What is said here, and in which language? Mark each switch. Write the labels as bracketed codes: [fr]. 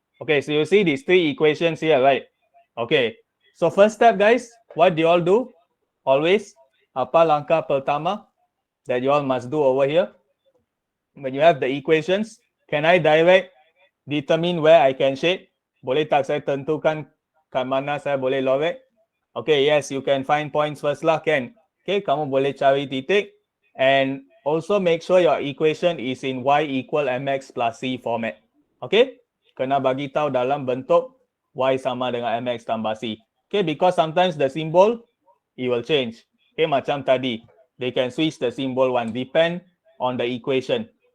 [en] Okay, so you see these three equations here, right? Okay, so first step guys, what do you all do? Always, [ms] apa langkah pertama [en] that you all must do over here? When you have the equations, can I direct determine where I can shade? [ms] Boleh tak saya tentukan kat mana saya boleh lorek? [en] Okay, yes, you can find points first lah, can. Okay, [ms] kamu boleh cari titik. [en] And also make sure your equation is in y equal mx plus c format. [ms] Okay, kena bagi tahu dalam bentuk y sama dengan mx tambah c. [en] Okay, because sometimes the symbol, it will change. Okay, [ms] macam tadi, [en] they can switch the symbol one, depend on the equation.